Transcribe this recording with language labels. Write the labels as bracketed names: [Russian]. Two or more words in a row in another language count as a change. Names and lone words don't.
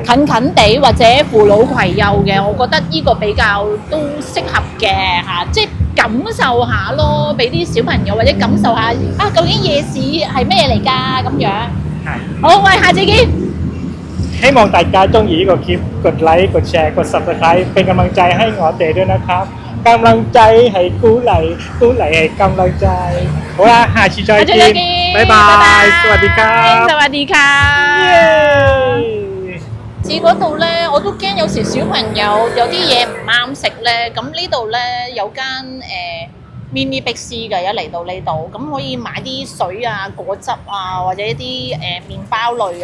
[Cantonese] 近近地或者扶老攜幼嘅，我覺得呢個比較都適合嘅嚇，即係感受下咯，俾啲小朋友或者感受下啊，究竟夜市係咩嚟㗎咁樣。係。好，喂，下次見。希望大家中意呢個 [Thai] คลิปกดไลค์กดแชร์กด Subscribe เป็นกำลังใจให้我哋ด้วยนะครับกำลังใจ [Cantonese] 係鼓勵，鼓勵係 [Thai] กำลังใจ。 [Cantonese] 好啦，下次再見，拜拜， [Thai] สวัสดีครับ。 สวัสดีค่ะ。 [Cantonese] 至嗰度咧，我都驚有時小朋友有啲嘢唔啱食咧，咁呢度咧有間mini Big C 嘅，一嚟到呢度，咁可以買啲水啊、果汁啊，或者一啲麵包類啊。